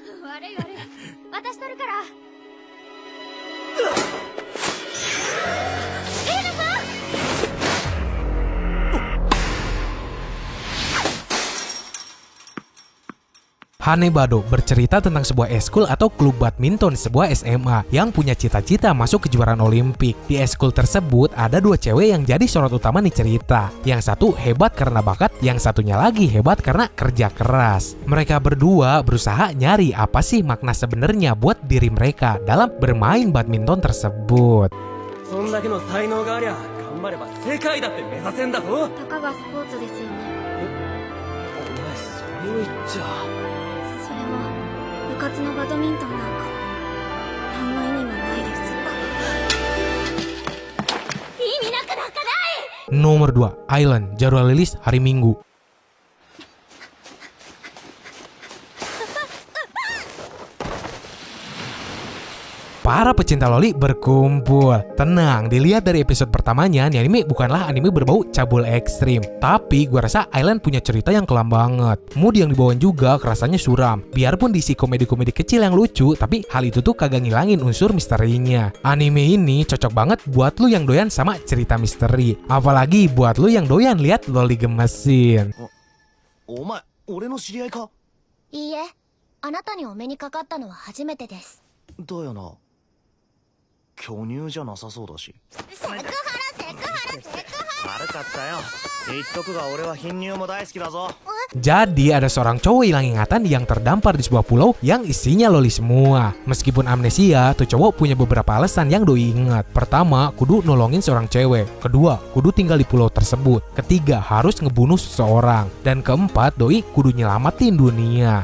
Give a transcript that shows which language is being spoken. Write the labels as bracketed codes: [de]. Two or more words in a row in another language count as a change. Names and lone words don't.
[id] Hanebado bercerita tentang sebuah eskul atau klub badminton sebuah SMA yang punya cita-cita masuk kejuaraan Olimpik. Di eskul tersebut ada 2 cewek yang jadi sorot utama nih cerita. Yang satu hebat karena bakat, yang satunya lagi hebat karena kerja keras. Mereka berdua berusaha nyari apa sih makna sebenarnya buat diri mereka dalam bermain badminton tersebut. [ja] そんだけの才能がありゃ頑張れば世界だって目指せんだぞ。たかがスポーツですよね。お前それを言っちゃ。それも部活のバドミントンなんか何の意味もないです。意味なくなんかない。 [id] Nomor 2, Island, jadwal rilis hari Minggu. Para pecinta loli berkumpul. Tenang, dilihat dari episode pertamanya, nih anime bukanlah anime berbau cabul ekstrim. Tapi gue rasa Island punya cerita yang kelam banget. Mood yang dibawain juga kerasanya suram. Biarpun diisi komedi-komedi kecil yang lucu, tapi hal itu tuh kagak ngilangin unsur misterinya. Anime ini cocok banget buat lu yang doyan sama cerita misteri. Apalagi buat lu yang doyan lihat loli gemesin. [ja] お前、俺の知り合いか？いいえ、あなたにお目にかかったのは初めてです。だよな。巨乳じゃなさそうだし。セクハラ。悪かったよ。言っとくが俺は貧乳も大好きだぞ。 [id] Jadi ada seorang cowok hilang ingatan yang terdampar di sebuah pulau yang isinya loli semua. Meskipun amnesia, tuh cowok punya beberapa alasan yang doi ingat. Pertama, kudu nolongin seorang cewek. Kedua, kudu tinggal di pulau tersebut. Ketiga, harus ngebunuh seseorang. Dan keempat, doi kudu nyelamatin dunia.